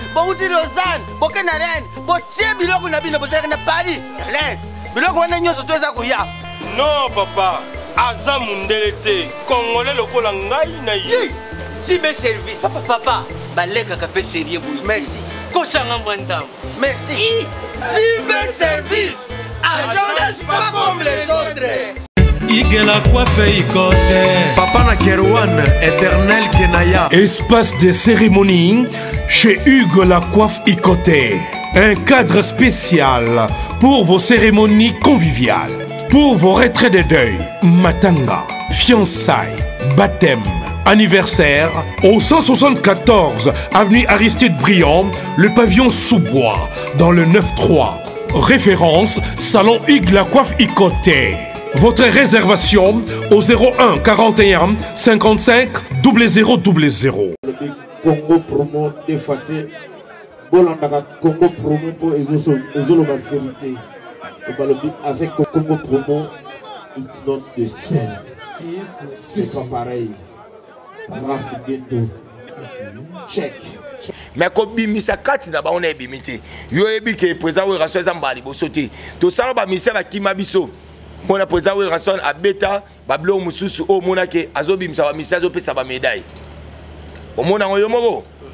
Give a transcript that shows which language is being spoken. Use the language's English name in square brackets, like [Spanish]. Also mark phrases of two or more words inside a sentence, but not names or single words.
[Lingala] Bouti Lausanne, boke na Rennes. Botie biloko na bino, bozalaki na Paris, Rennes. Biloko wana nyonso to eza koya. Non, papa. Aza mundele te. Congolais lokola ngai na ye. Zi-, Z B service. Papa, papa, balekaka pe sérieux boye. Merci. Kosanga mwa ndambo. Merci. I- Z B service. [French] Agence pas comme les autres. Hugues la coiffe Ikote. Papa na Kerouan, éternel Kenaya. Espace de cérémonie chez Hugues la coiffe Ikote. Un cadre spécial pour vos cérémonies conviviales, pour vos retraits de deuil, matanga, fiançailles, baptême, anniversaire, au cent soixante-quatorze avenue Aristide Briand, le pavillon Sous-Bois, dans le neuf trois. Référence, Salon Hugues la coiffe Ikote. Votre réservation au zéro un quarante et un cinquante-cinq double zéro double zéro. Le Congo Promo défati. [Lingala] Bolandaka Congo Promo mpo ezoso-, ezoloba vérité. Balobi avec Congo Promo, [English] it's not the same. [French] C'est pas pareil. Raf Gendo. [English] Check. [Lingala] Mais kobimisa kati na bango na ebimi te. Yo yebi ke président Werason eza mbala liboso te. Tosala ba ministère bakima biso. Mona président Werason abeta, ba biloko mosusu oyo mona ke azobimisa ba ministère, azopesa ba médaille. Omona ngo yo moko.